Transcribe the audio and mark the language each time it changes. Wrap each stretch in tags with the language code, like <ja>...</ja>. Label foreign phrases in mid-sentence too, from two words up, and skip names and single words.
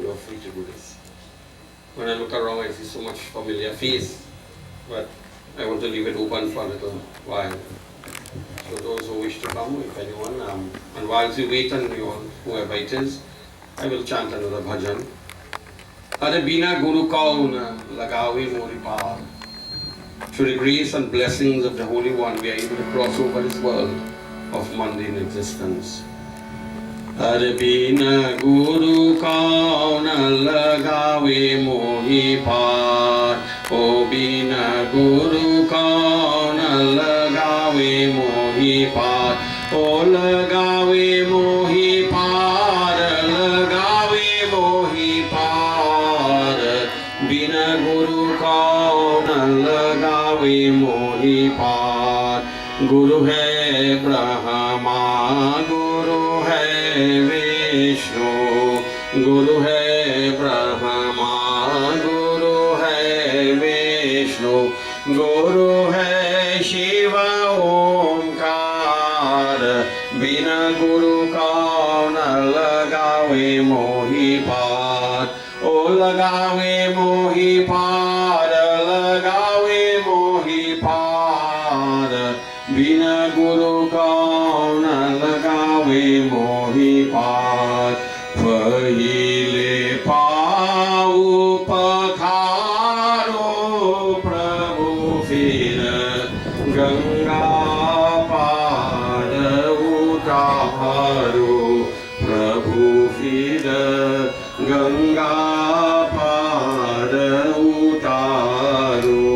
<en>You are free to do this. When I look around, I see so much familiar face, but I want to leave it open for a little while. So those who wish to come, if anyone, and while we wait on you all, whoever it is, I will chant another bhajan.</en> <hi>अड़े बिना गुरु कौन लगावे मोरी पार.</hi> <en>Through the grace and blessings of the Holy One, we are able to cross over this world of mundane existence.</en> <hi>अड़े बिना गुरु कौन लगावे मोरी पार. ओ बिना गुरु कौन लगावे मोरी पार. ओ लगावे मोहि पार, लगावे मोहि पार. बिना गुरु कौन लगावे मोहि पार. गुरु है ब्रह्मा, गुरु है विष्णु, गुरु है ब्रह्मा, गुरु है विष्णु, गुरु है शिव ओंकार. बिना गुरु कौन लगावे मोहि पार. ओ लगावे मोहि पार, लगावे मोहि पार. बिना गुरु कौन लगावे मोहि पार. पहिले पाँव पखारो प्रभु फिर गंगा पार उतारो. प्रभु फिर गंगा पार उतारो.</hi>